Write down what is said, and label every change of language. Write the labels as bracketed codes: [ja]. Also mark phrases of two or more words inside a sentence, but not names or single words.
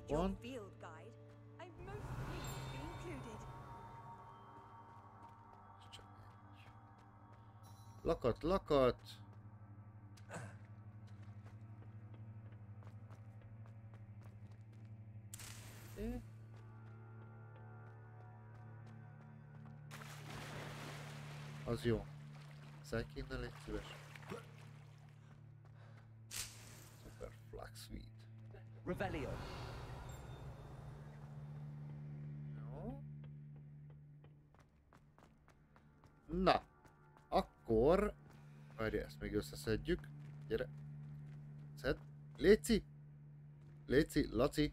[en] checkpoint. field guide. I'm most pleased to be included. [hu] Lakat. Az jó. Szállj ki innen, légy szíves. Super Flaxweed. Revelio. Jó. Na. Akkor... Várj, ezt még összeszedjük. Gyere. Szedd. Léci. Laci.